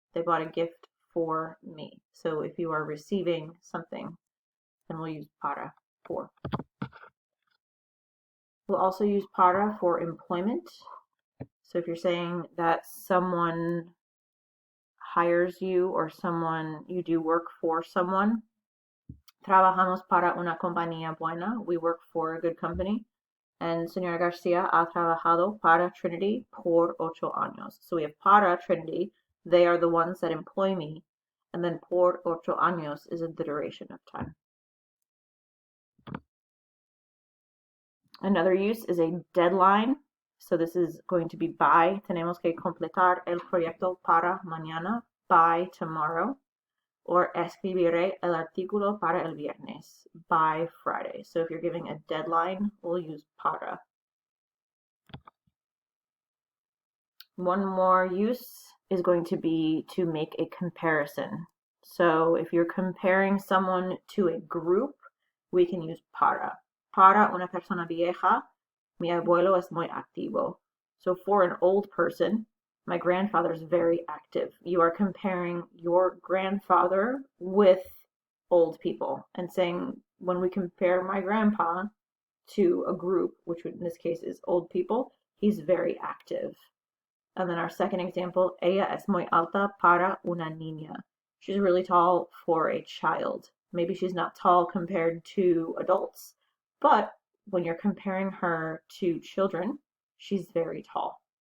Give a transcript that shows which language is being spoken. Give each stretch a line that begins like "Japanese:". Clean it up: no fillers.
English: They bought a gift for me. So if you are receiving something, then we'll use para, for. We'll also use para for employment. So if you're saying that someone hires you or you do work for someone,
Spanish: trabajamos para una compañía buena.
English: We work for a good company.
Spanish: And Señora Garcia ha trabajado para Trinity por 8 años.
English: So we have para Trinity. They are the ones that employ me. And then
Spanish: por 8 años
English: is the duration of time. Another use is a deadline. So this is going to be by.
Spanish: Tenemos que completar el proyecto para mañana,
English: by tomorrow.
Spanish: Or escribiré el artículo para el viernes,
English: by Friday. So if you're giving a deadline, we'll use para. One more use is going to be to make a comparison. So if you're comparing someone to a group, we can use para.
Spanish: Para una persona vieja, mi abuelo es muy activo.
English: So for an old person, my grandfather is very active. You are comparing your grandfather with old people and saying, when we compare my grandpa to a group, which in this case is old people, he's very active. And then our second example,
Spanish: ella es muy alta para una niña.
English: She's really tall for a child. Maybe she's not tall compared to adults, but when you're comparing her to children, she's very tall.